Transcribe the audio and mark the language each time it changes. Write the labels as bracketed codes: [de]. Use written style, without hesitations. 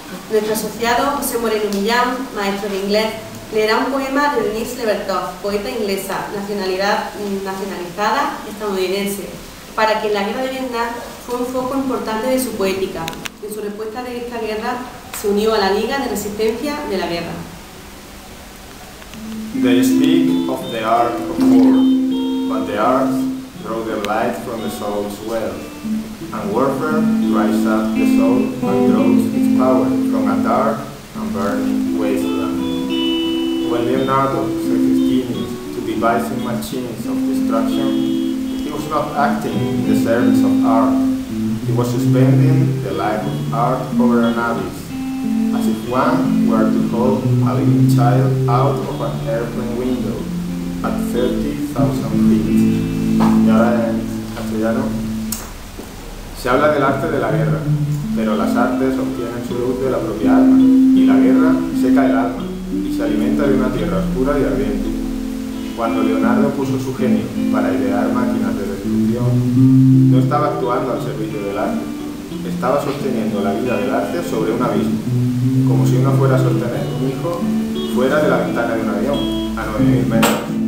[es] Nuestro asociado José Moreno Millán, maestro de inglés, leerá un poema de Denise Levertov, poeta inglesa, nacionalizada estadounidense, para quien la guerra de Vietnam fue un foco importante de su poética. En su respuesta de esta guerra se unió a la Liga de Resistencia de la Guerra. [en] They speak of the art of war, but the arts draw their light from the soul's well, and warfare dries up the soul and draws its power from a dark and burning wasteland. When Leonardo set his genius to devising machines of destruction, he was not acting in the service of art. He was suspending the life of art over an abyss, as if one were to hold a living child out of an airplane window at 30,000 feet. [es] Y ahora en castellano. Se habla del arte de la guerra, pero las artes obtienen su luz de la propia alma, y la guerra seca el alma y se alimenta de una tierra oscura y ardiente. Cuando Leonardo puso su genio para idear máquinas de destrucción, no estaba actuando al servicio del arte, estaba sosteniendo la vida del arte sobre un abismo, como si uno fuera a sostener un hijo fuera de la ventana de un avión, a 9.000 metros.